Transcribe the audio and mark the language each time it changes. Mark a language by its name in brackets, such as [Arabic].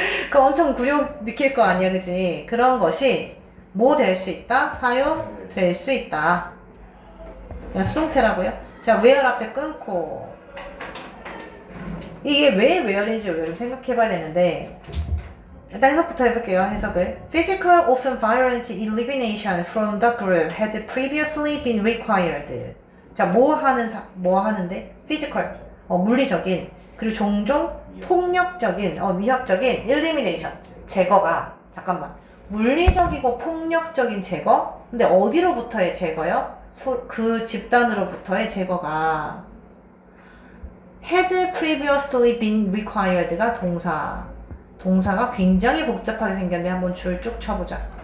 [Korean] 그 엄청 굴욕 느낄 거 아니야, 그지? 그런 것이 뭐 될 수 있다? 사용될 수 있다. 그냥 수동태라고요. 자, where 앞에 끊고 이게 왜 where인지 우리가 생각해봐야 되는데 일단 해석부터 해볼게요. 해석을. [English] Physical, often violent elimination from the group had previously been required. [Korean] 자, 뭐 하는데? 피지컬, 물리적인, 그리고 종종 폭력적인, 위협적인 elimination, 제거가, 잠깐만. 물리적이고 폭력적인 제거? 근데 어디로부터의 제거요? 그 집단으로부터의 제거가 [English] had previously been required [Korean] 가 동사가 굉장히 복잡하게 생겼는데 한번 줄 쭉 쳐보자.